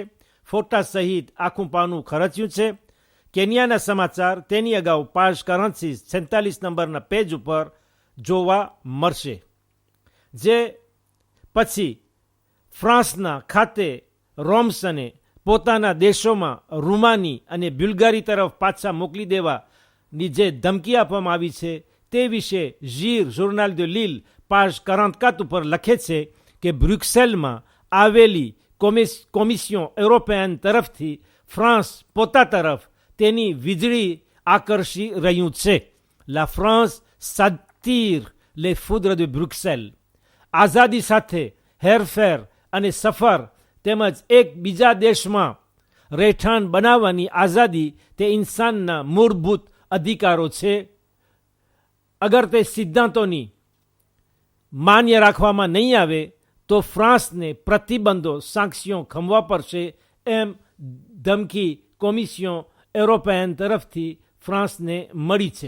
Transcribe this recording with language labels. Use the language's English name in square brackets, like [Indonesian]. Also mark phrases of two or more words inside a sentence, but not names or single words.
[Gujarati] ફોટા સહિત આખું પાનું ખરચ્યું છે. કેન્યાના સમાચાર તેની અગાઉ page 46 નંબરના પેજ ઉપર જોવા મળશે. જે પછી ફ્રાન્સના ખાતે રોમ્સને પોતાના દેશોમાં રૂમાની અને બુલ્ગારી તરફ પાછા મોકલી દેવાની જે ધમકી આપવામાં આવી છે તે વિશે જીર [French] journal de Lille [Gujarati] page 44 ઉપર લખે છે કે બ્રુક્સેલમાં આવેલી [French] commission européenne [Gujarati] તરફથી ફ્રાન્સ પોતા તરફ તેની વીજળી આકર્ષી રહ્યું છે. [French] La France s'attire les foudres de Bruxelles. [Gujarati] આઝાદી સાથે હેરફેર અને સફર તેમજ એક બીજા દેશમાં રહેઠાણ બનાવવાની આઝાદી તે ઇન્સાનના મૂળભૂત અધિકારો છે. અગર તે સિદ્ધાંતોની માન્ય રાખવામાં નહીં આવે તો ફ્રાન્સને પ્રતિબંધો સાંક્ષ્યો ખમવા પડશે, એમ ધમકી [French] commission européenne [Gujarati] તરફથી ફ્રાન્સને મળી છે.